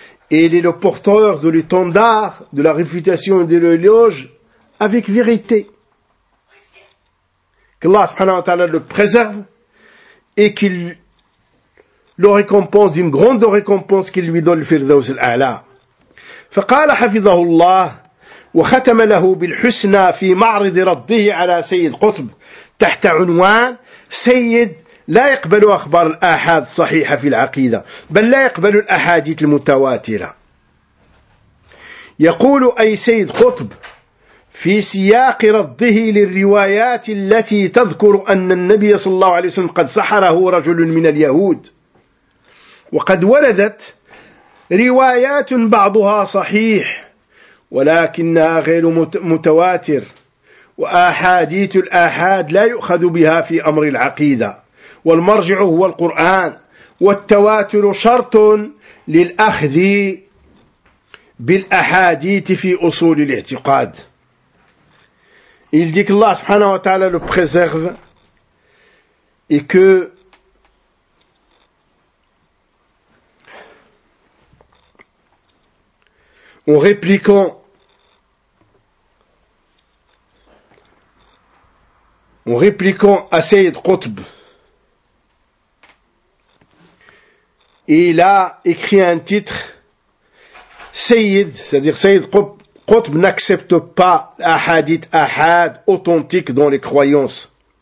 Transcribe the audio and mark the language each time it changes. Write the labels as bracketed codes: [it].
[fr] Et il est le porteur de l'étendard de la réfutation et de l'éloge avec vérité. Qu'Allah [ar] subhanahu wa ta'ala [fr] le préserve et qu'il le récompense d'une grande récompense qu'il lui donne le Firdaus al-A'la. [ar] فقال حفظه الله وختم له بالحسنى في معرض رده على سيد قطب تحت عنوان سيد لا يقبل أخبار الآحاد صحيحة في العقيدة بل لا يقبل الأحاديث المتواترة يقول أي سيد قطب في سياق رده للروايات التي تذكر أن النبي صلى الله عليه وسلم قد سحره رجل من اليهود وقد وردت روايات بعضها صحيح ولكنها غير متواتر وأحاديث الآحاد لا يؤخذ بها في أمر العقيدة والمرجع هو القرآن والتواتر شرط للأخذ بالأحاديث في أصول الاعتقاد. [fr] Il dit que Allah [ar] subhanahu wa ta'ala [fr] le préserve et que en répliquant, à Sayyid Qutb, il a écrit un titre, Sayyid, c'est-à-dire Sayyid Qutb n'accepte pas l'ahadith ahad authentique dans les croyances.